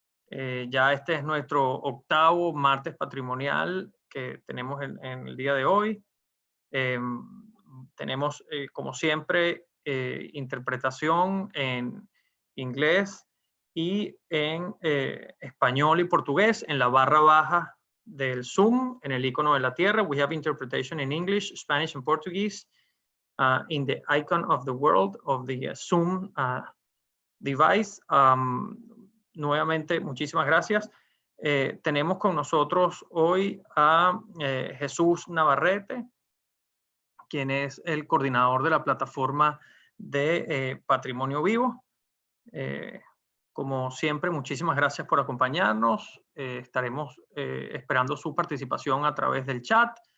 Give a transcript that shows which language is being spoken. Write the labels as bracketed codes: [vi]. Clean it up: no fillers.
[es] Ya este es nuestro octavo Martes Patrimonial que tenemos en el día de hoy. Eh, Tenemos, como siempre, interpretación en inglés y en español y portugués en la barra baja del Zoom, en el icono de la Tierra. [en] We have interpretation in English, Spanish and Portuguese in the icon of the world of the Zoom device. [es] Nuevamente, muchísimas gracias. Tenemos con nosotros hoy a Jesús Navarrete, quien es el coordinador de la plataforma de Patrimonio Vivo. Como siempre, muchísimas gracias por acompañarnos. Estaremos esperando su participación a través del chat.